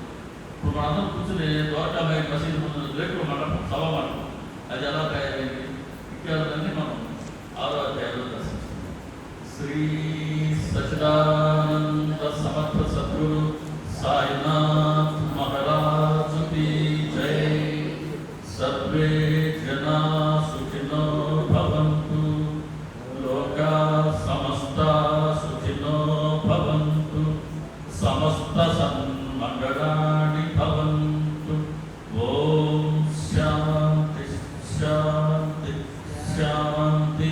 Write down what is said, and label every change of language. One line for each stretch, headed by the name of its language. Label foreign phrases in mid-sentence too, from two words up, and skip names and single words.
Telugu: ఇప్పుడు మనందరం కూర్చుని ద్వారకా మసీదు ముందు రేకుల మండపం, సభ మండపం అది ఎలా తయారైంది ఇత్యాదులన్నీ మనం 6వ అధ్యాయంలో దర్శించుకున్నాం.
Hindi: శ్రీ సచిదానంద సమర్థ సద్గురు సాయినాథ్ మహారాజ్ की जय.
Sanskrit: सर्वे जना सुखिनो भवन्तु, लोका समस्ता सुखिनो भवन्तु, समस्त सन्मङ्गलानि भवन्तु. ओम शांति शांति शांति.